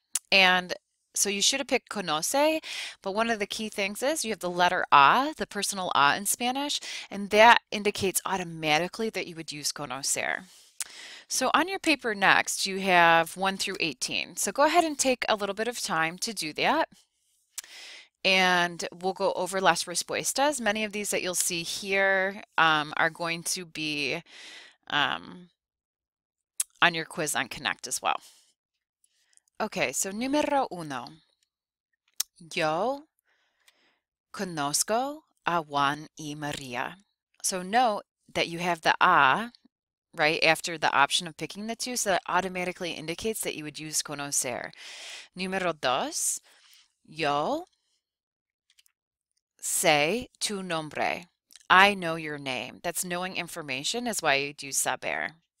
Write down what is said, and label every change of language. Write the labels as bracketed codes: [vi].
[en] And so you should have picked conoce, but one of the key things is you have the letter A, the personal A in Spanish, and that indicates automatically that you would use conocer. So on your paper next, you have 1 through 18. So go ahead and take a little bit of time to do that. And we'll go over [es] las respuestas. [en] Many of these that you'll see here are going to be on your quiz on Connect as well. Okay, so [es] número uno. Yo conozco a Juan y Maria. [en] So note that you have the a right after the option of picking the two, so that automatically indicates that you would use conocer. [es] Número dos. Yo sé tu nombre. [en] I know your name. That's knowing information is why you'd use saber.